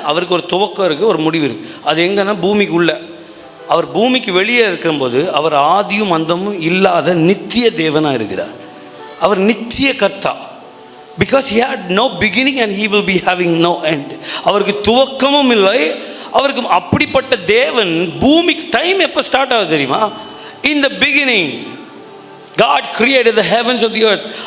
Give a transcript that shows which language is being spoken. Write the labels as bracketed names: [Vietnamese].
[Tamil] அவருக்கு ஒரு துவக்கம் இருக்குது, ஒரு முடிவு இருக்குது. அது எங்கன்னா பூமிக்கு உள்ள. அவர் பூமிக்கு வெளியே இருக்கும்போது அவர் ஆதியும் அந்தமும் இல்லாத நித்திய தேவனாக இருக்கிறார். அவர் நித்திய கர்த்தா. [English] Because he had no beginning and he will be having no end. [Tamil] அவருக்கு துவக்கமும் இல்லை. அவருக்கு அப்படிப்பட்ட தேவன் பூமிக்கு டைம் எப்போ ஸ்டார்ட் ஆகுது தெரியுமா? [English] In the beginning God created the heavens of the earth.